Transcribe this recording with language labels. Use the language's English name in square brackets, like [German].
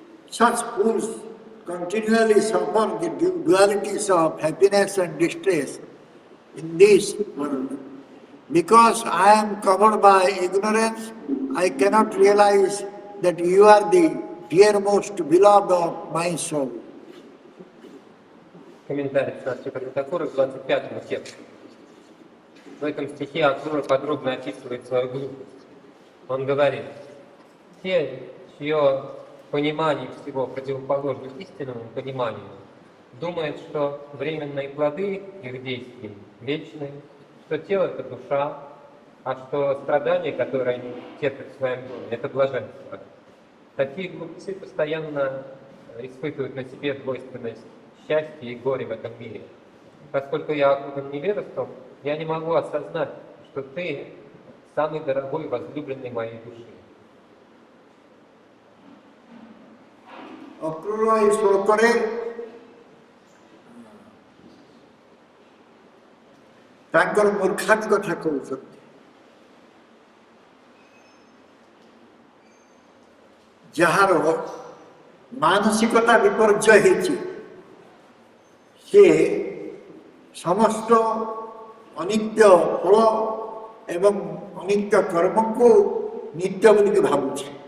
[English] Such fools continually suffer the dualities of happiness and distress in this world. Because I am covered by ignorance, I cannot realize that you are the dearmost beloved of my soul. [Russian] Комментарий Шрипада Тхакура к 25 тексту. В этом стихе Акрура подробно описывает свою глупость. Он говорит: те, чье понимание всего противоположно истинному пониманию, думают, что временные плоды их действий вечны, что тело — это душа, а что страдания, которые они терпят в своем доме, это блаженство. Такие глупцы постоянно испытывают на себе двойственность счастья и горя в этом мире. Поскольку я окутан невежеством, я не могу осознать, что ты самый дорогой и возлюбленный моей души. [Odia] Akrura ଏହି ଶ୍ଳୋକରେ ତାଙ୍କର ମୂର୍ଖାମୀ କଥା କହୁଛନ୍ତି। ଯାହାର ମାନସିକତା ବିପର୍ଯ୍ୟୟ ହେଇଛି, ସେ ସମସ୍ତ ଅନିତ୍ୟ ଫଳ ଏବଂ ଅନିତ୍ୟ କର୍ମକୁ ନିତ୍ୟ ବୋଲିକି ଭାବୁଛି।